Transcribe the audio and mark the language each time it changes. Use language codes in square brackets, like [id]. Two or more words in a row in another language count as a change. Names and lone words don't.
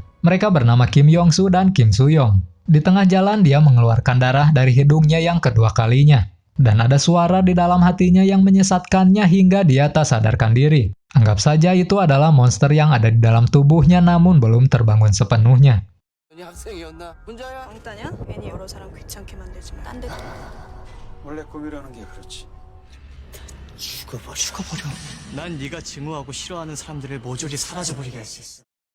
[id] Mereka bernama Kim Yong-soo dan Kim Soo-young. Di tengah jalan dia mengeluarkan darah dari hidungnya yang kedua kalinya. Dan ada suara di dalam hatinya yang menyesatkannya hingga dia tak sadarkan diri. Anggap saja itu adalah monster yang ada di dalam tubuhnya namun belum terbangun sepenuhnya. [ko] 왕따냐? 괜히 여러 사람 귀찮게 만들지 마. 딴 데도. 원래 꿈이라는 게 그렇지. 죽어버려. 난 네가 증오하고 싫어하는 사람들을 모조리 사라져버리게 할 수 있어.